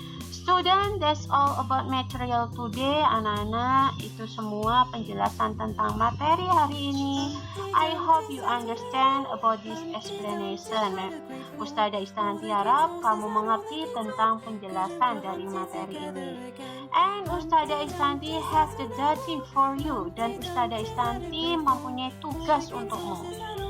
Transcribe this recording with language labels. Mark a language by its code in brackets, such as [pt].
[en] Student, that's all about material today. [id] Anak-anak, itu semua penjelasan tentang materi hari ini. [en] I hope you understand about this explanation. [id] Ustazah Istanti harap kamu mengerti tentang penjelasan dari materi ini. [en] And Ustazah Istanti have the duty for you. [id] Dan Ustazah Istanti mempunyai tugas untukmu.